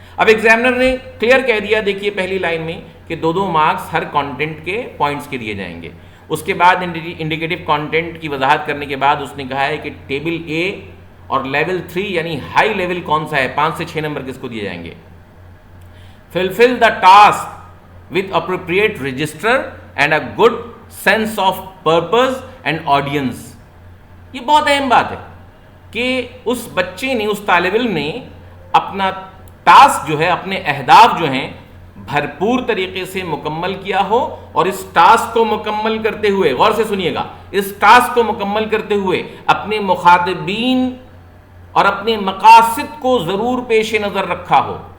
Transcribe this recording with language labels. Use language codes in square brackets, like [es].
[ur] اب ایگزامنر نے کلیئر کہہ دیا، دیکھیے پہلی لائن میں، کہ 2 مارکس ہر کانٹینٹ کے پوائنٹس کے دیے جائیں گے. اس کے بعد انڈیکیٹو کانٹینٹ کی وضاحت کرنے کے بعد اس نے کہا ہے کہ ٹیبل اے اور لیول 3 یعنی ہائی لیول کون سا ہے، 5 سے 6 نمبر کس کو دیے جائیں گے. [en] fulfill the task with appropriate register and a good sense of purpose and audience. [ur] یہ بہت اہم بات ہے کہ اس بچے نے، اس طالب علم نے اپنا ٹاسک جو ہے، اپنے اہداف جو ہیں بھرپور طریقے سے مکمل کیا ہو، اور اس ٹاسک کو مکمل کرتے ہوئے، غور سے سنیے گا، اس ٹاسک کو مکمل کرتے ہوئے اپنے مخاطبین اور اپنے مقاصد کو ضرور پیش نظر رکھا ہو.